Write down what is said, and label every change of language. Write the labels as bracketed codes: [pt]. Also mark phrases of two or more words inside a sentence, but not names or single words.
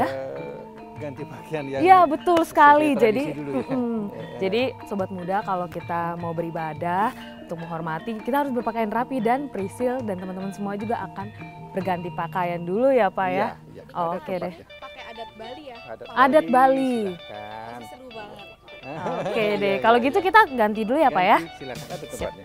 [id] Ganti pakaian yang. Iya, betul sekali. Jadi dulu, ya. Jadi sobat muda, kalau kita mau beribadah untuk menghormati, kita harus berpakaian rapi, dan Priscil dan teman-teman semua juga akan berganti pakaian dulu ya Pak ya? Iya, Oh, oke deh. Pakai adat Bali ya? Adat Bali. Silakan. Seru banget. Oke deh, kalau gitu kita ganti dulu ya Pak ya? Silakan, ada tempatnya.